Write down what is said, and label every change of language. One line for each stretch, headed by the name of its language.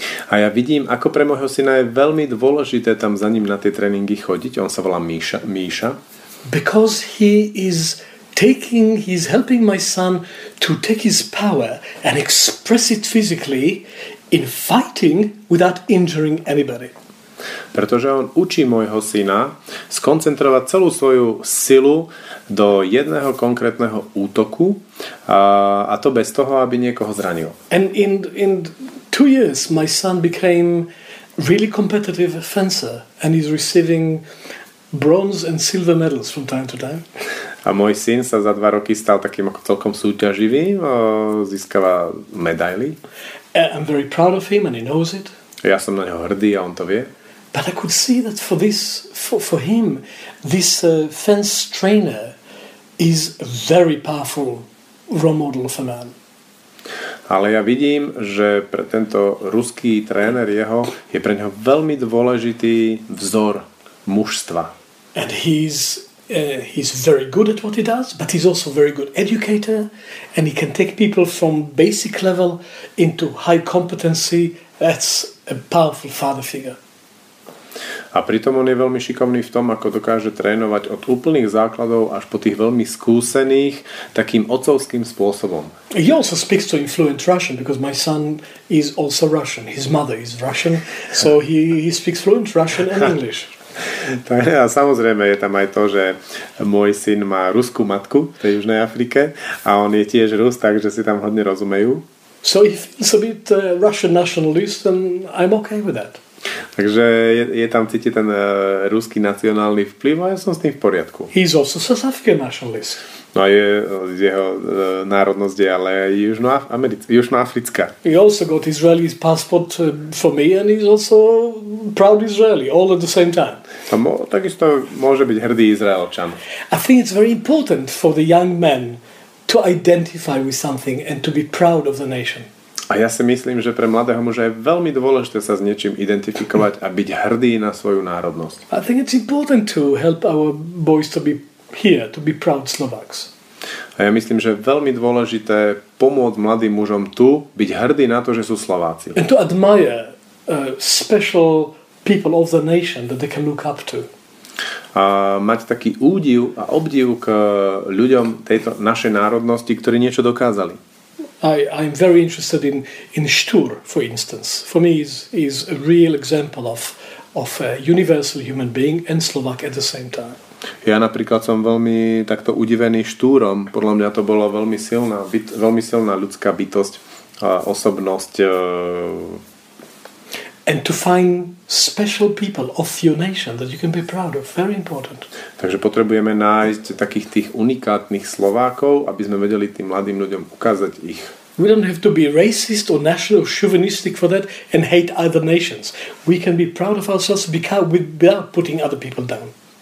Slovak: A ja vidím, ako pre môjho syna je veľmi dôležité tam za ním na tie tréningy chodiť. On sa volá Míša.
English: Because he's helping my son to take his power and express it physically in fighting without injuring anybody.
Slovak: Pretože on učí môjho syna skoncentrovať celú svoju silu do jedného konkrétneho útoku a to bez toho, aby niekoho zranil.
English: And in 2 years my son became really competitive fencer and he's receiving bronze and silver medals from time to time.
Slovak: A môj syn sa za 2 roky stal takým ako celkom súťaživým, získava medaily.
English: I'm very proud of him and he knows it.
Slovak: Ja som na neho hrdý a on to vie.
English: But I could see that for him, this fence trainer is a very powerful role model of a man.
Slovak: Ale ja vidím, že pre tento ruský tréner je pre neho veľmi dôležitý vzor mužstva.
English: And he's very good at what he does, but he's also very good educator, and he can take people from basic level into high competency. That's a powerful father figure.
Slovak: A pritom on je veľmi šikovný v tom, ako dokáže trénovať od úplných základov až po tých veľmi skúsených takým otcovským spôsobom.
English: He also speaks to fluent Russian because my son is also Russian. His mother is Russian, so he speaks fluent Russian and English.
Slovak: A samozrejme je tam aj to, že môj syn má ruskú matku v tej Južnej Afrike a on je tiež Rus, takže si tam hodne rozumejú.
English: So he feels a bit Russian nationalist and I'm okay with that.
Slovak: Takže je tam cítiť ten ruský nacionálny vplyv a ja som s tým v poriadku.
English: He's also South African nationalist.
Slovak: No a jeho národnosť je ale južnoafrická.
English: He also got Israeli passport for me and he's also proud Israeli all at the same time.
Slovak: Takisto môže byť hrdý Izraelčan.
English: I think it's very important for the young men to identify with something and to be proud of the nation.
Slovak: A ja si myslím, že pre mladého muža je veľmi dôležité sa s niečím identifikovať a byť hrdý na svoju národnosť.
English: I think it's important to help our boys to be here, to be proud Slovaks.
Slovak: A ja myslím, že je veľmi dôležité pomôcť mladým mužom tu byť hrdý na to, že sú Slováci.
English: And to admire special people of the nation that they can look up to.
Slovak: A mať taký údiv a obdiv k ľuďom tejto našej národnosti, ktorí niečo dokázali.
English: I'm very interested in Štur, for instance. For me, is a real example of a universal human being and Slovak at the same time.
Slovak: Ja napríklad som veľmi takto udivený Štúrom. Podľa mňa to bola veľmi silná ľudská bytosť a osobnosť.
English: And to find special people of your nation that you can be proud of. Very important.
Slovak: Takže potrebujeme nájsť takých tých unikátnych Slovákov, aby sme vedeli tým mladým ľuďom ukázať ich.
English: We don't have to be racist or national or chauvinistic for that and hate other nations. We can be proud of ourselves without putting other people down.